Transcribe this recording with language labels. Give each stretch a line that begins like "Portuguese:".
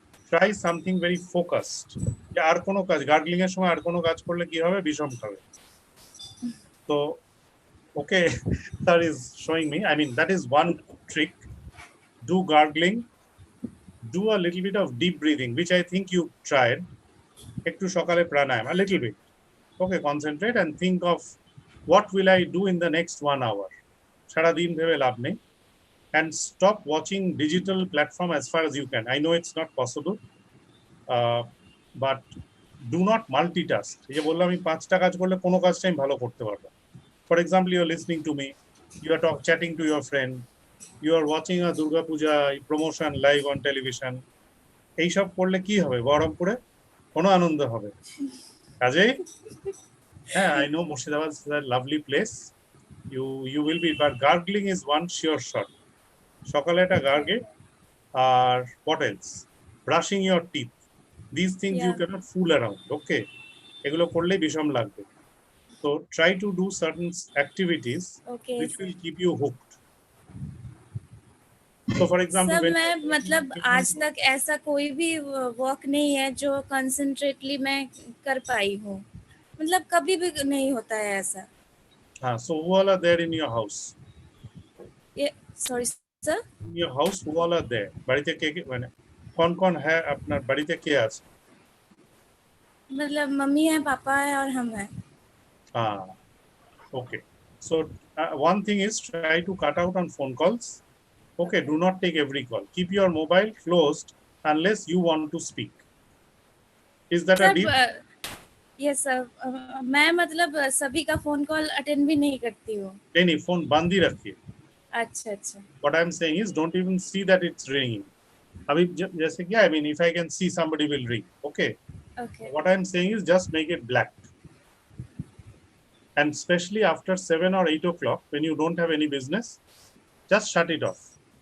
English: Try something very focused.
Bangla: আর কোনো কাজ gargling এর সময় আর কোনো কাজ করলে কি হবে? বিষম খাবে.
English: So, okay, that is showing me. I mean, that is one trick. do gargling, do a little bit of deep breathing, which I think you tried.
Bangla: Ektu sokale pranayam,
English: a little bit. Okay, concentrate and think of what will I do in the next 1 hour.
Bangla: Sara din bhebe labh nei.
English: And stop watching digital platform as far as you can. I know it's not possible, but do not multitask.
Bangla: এই যে বললাম আমি 5টা কাজ করলে কোনো কাজটা আমি ভালো করতে পারবো।
English: For example, you are listening to me, you are chatting to your friend, you are watching a Durga Puja promotion live on television.
Bangla: এইসব করলে কি হবে? বহরমপুরে কোনো আনন্দ হবে? কাজেই হ্যাঁ,
English: I know Murshidabad is a lovely place. You will be, but gargling is one sure shot.
Bangla: সকালে একটা
English: gargle, or what else? Brushing your teeth. These things you cannot fool around.
Bangla: Okay, এগুলো করলে বিষম লাগবে.
English: So try to do certain activities which will keep you hooked. So for example,
Hindi: sir मैं मतलब आज तक ऐसा कोई भी वर्क नहीं है जो कंसंट्रेटली मैं कर पाई हूँ, मतलब कभी भी नहीं होता है ऐसा। हाँ,
English: so who all are there in your house?
Hindi: ये
English: sorry sir? In your house, who all are there?
Bangla: বাড়িতে কে কে মানে
Hindi: कौन है
Bangla: আপনার বাড়িতে কে আছে?
Hindi: मतलब मम्मी है, पापा है और हम हैं।
English: Okay. So one thing is try to cut out on phone calls. Okay, do not take every call. Keep your mobile closed unless you want to speak. Is that a deal? Yes sir,
Hindi: मैं मतलब सभी का phone call attend भी नहीं करती हूँ। नहीं, phone बंद ही रखिए। अच्छा अच्छा।
English: What I'm saying is don't even see that it's ringing.
Hindi: अभी जैसे क्या,
English: I mean, if I can see somebody will ring. Okay. Okay. What I'm saying is just make it black. And especially after 7 or 8 o'clock, when you don't have any business, just shut it off.